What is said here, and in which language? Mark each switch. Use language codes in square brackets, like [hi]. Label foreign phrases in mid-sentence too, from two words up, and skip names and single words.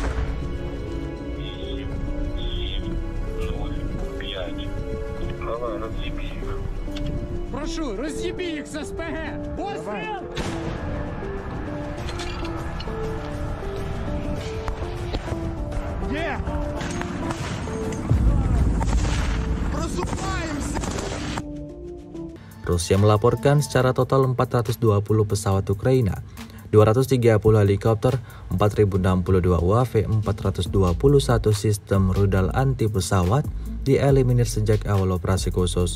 [ru] 5. Давай, разъеби их. Прошу, разъеби их с СПГ. Пострел! Где? [id] Rusia melaporkan secara total 420 pesawat Ukraina, 230 helikopter, 4062 UAV, 421 sistem rudal anti pesawat dieliminir sejak awal operasi khusus.